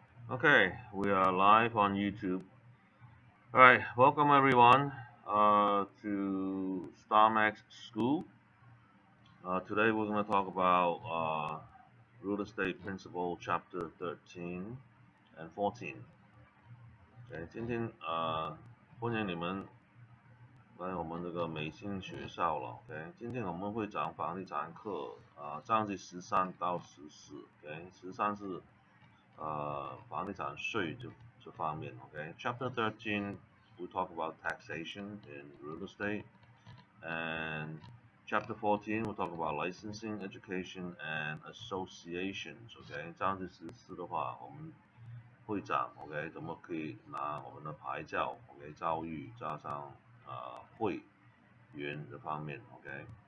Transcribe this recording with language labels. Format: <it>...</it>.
<en>Okay, we are live on YouTube. All right, welcome everyone to StarMax School. Today we're going to talk about Real Estate Principle Chapter 13 and 14.</en> <zh>OK，今天欢迎你们来我们这个美心学校了。 OK，今天我们会讲房地产课章节13到14。 OK，13是房地产税这方面。</zh> <en>OK，Chapter 13 we talk about taxation in real estate, and Chapter 14 we talk about licensing, education, and associations.</en> <zh>OK，章节14的话，我们会讲 OK 怎么可以拿我们的牌照 OK 教育加上会员这方面 OK。</zh>